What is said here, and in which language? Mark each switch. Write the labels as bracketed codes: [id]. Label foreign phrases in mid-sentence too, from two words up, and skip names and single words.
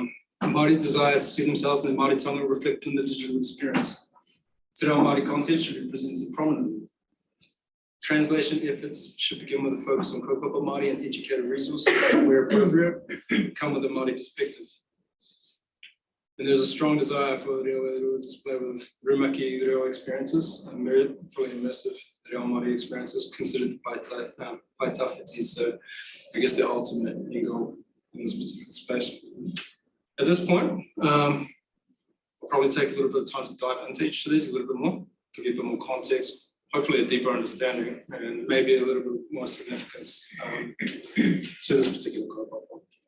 [en] Māori desire to see themselves in the [mi] Māori tonga [en] reflected in the digital experience. Te Reo Māori content should be presented prominently. Translation efforts should begin with a focus on [mi] kaupapa Māori [en] and educated resources where appropriate, come with a Māori perspective. And there's a strong desire for reo display with [mi] rumaki reo [en] experiences and fully immersive [mi] reo Māori [en] experiences considered by tawhiti. So I guess the ultimate end goal in this particular space. At this point, I'll probably take a little bit of time to dive into each of these a little bit more, give you a bit more context, hopefully a deeper understanding, and maybe a little bit more significance to this particular kaupapa.